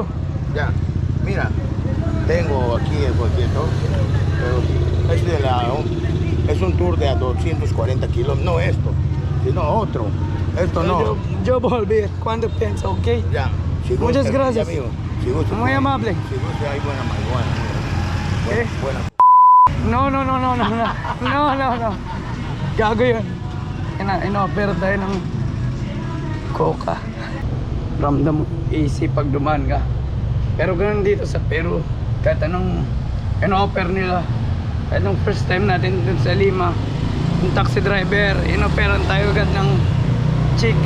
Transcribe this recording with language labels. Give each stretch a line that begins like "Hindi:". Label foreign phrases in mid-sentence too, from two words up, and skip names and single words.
Spanish: Ya, mira, tengo aquí el boleto, pero es un tour de a 240 kilómetros, no esto, sino otro. Esto no. Yo volví cuando pienso, ¿ok? Ya. Si Muchas gusta, gracias. amigo, si gusta, Muy amable. Si gusta, hay buena marihuana. ¿Qué? Buena. No.
Filipino: Gago yun. Ino-offer tayo ng coca. Ramdam mo, easy pag dumaan ka. Pero ganun dito sa Peru, kahit anong in-offer nila. Kaya nung
English: first time
Filipino: natin dun sa Lima, yung
English: taxi driver,
Filipino: in-offeran tayo agad ng chicks.